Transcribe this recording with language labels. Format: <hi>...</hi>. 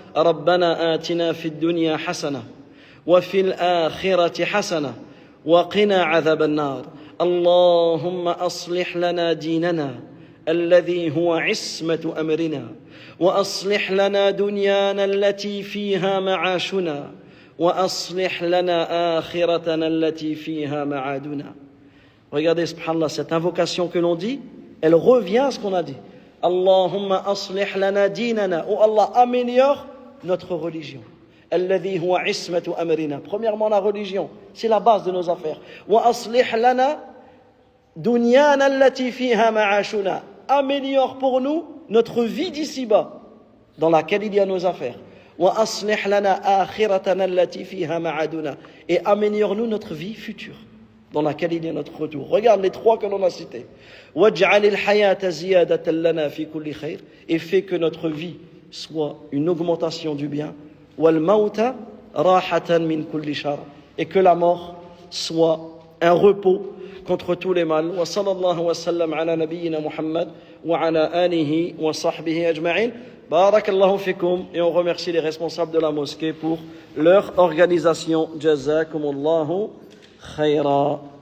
<ar>ربنا آتنا في الدنيا حسنة وفي الآخرة حسنة وقنا عذاب النار. اللهم أصلح لنا ديننا الذي هو عصمة أمرنا، وأصلح لنا دنيانا التي فيها معاشنا، وأصلح لنا آخرتنا التي فيها معادنا.</ar> <fr>Regardez, subhanallah, cette invocation que l'on dit, elle revient à ce qu'on a dit.</fr> <ar>Allahumma aslih lana dinana.</ar> <fr>Oh Allah, améliore notre religion.</fr> <ar>Alladhi huwa ismatu amrina.</ar> <fr>Premièrement, la religion, c'est la base de nos affaires.</fr> <ar>Wa aslih lana dunyana allati fiha ma'ashuna.</ar> <fr>Améliore pour nous notre vie d'ici-bas, dans laquelle il y a nos affaires.</fr> <ar>Wa aslih lana akhiratana allati fiha ma'aduna.</ar> <fr>Et améliore-nous notre vie future. dans laquelle il y a notre retour. Regarde les trois que l'on a cités.</fr> <ar>وَاجْعَلِ الْحَيَاةَ زِيَادَةً لَنَا فِي كُلِّ خَيْرٍ,</ar> <fr>et fait que notre vie soit une augmentation du bien.</fr> <ar>وَالْمَوْتَ رَاحَةً مِنْ كُلِّ شَرٍ,</ar> <fr>et que la mort soit un repos contre tous les mals.</fr> <ar>وصلى الله وسلم على نبينا محمد وعلى آله وصحبه أجمعين. بارك الله فيكم.</ar> <fr>Et on remercie les responsables de la mosquée pour leur organisation.</fr> <ar>جزاكم الله خيرا.</ar>